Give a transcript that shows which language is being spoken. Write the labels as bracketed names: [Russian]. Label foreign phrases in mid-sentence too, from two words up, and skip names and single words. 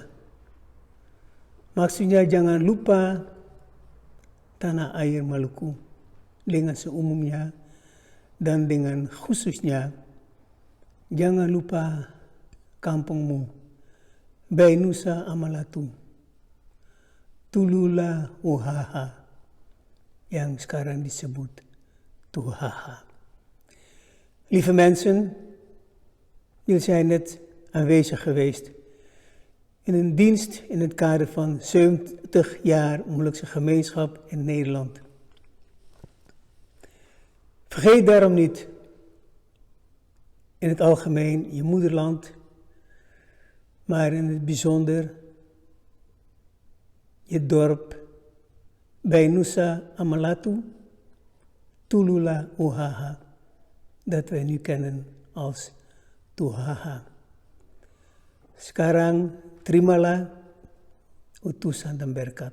[Indonesian] Maksudnya jangan lupa tanah air Maluku dengan seumumnya dan dengan khususnya jangan lupa kampungmu, Bainusa Amalatu, Tulula Uhaha, yang sekarang disebut Tuhaha. [Dutch] Lieve mensen, jullie zijn net aanwezig geweest in een dienst in het kader van 70 jaar Molukse gemeenschap in Nederland. Vergeet daarom niet in het algemeen je moederland, maar in het bijzonder je dorp Bainusa Amalatu, Tulula Uhaha, dat wij nu kennen als Tuhaha. [Indonesian] Sekarang terimalah utusan dan berkat.